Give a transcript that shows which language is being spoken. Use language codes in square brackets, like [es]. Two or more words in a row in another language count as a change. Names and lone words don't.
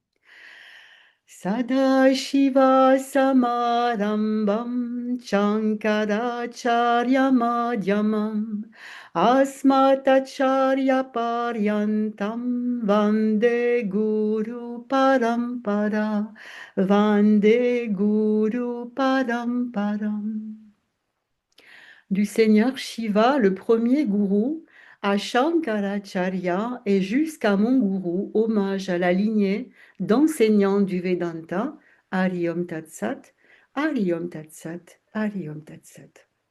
[sa] सदाशिव समारम्भां शङ्कराचार्य मध्यमाम् अस्मदाचार्य पर्यन्तां वन्दे गुरु परम्परा वन्दे गुरु परम्पराम्. [fr] Du Seigneur Shiva, le premier gourou, à Shankaracharya et jusqu'à mon gourou, hommage à la lignée d'enseignants du Vedanta, [sa] हरि ॐ तत्सत्, हरि ॐ तत्सत्, हरि ॐ तत्सत्.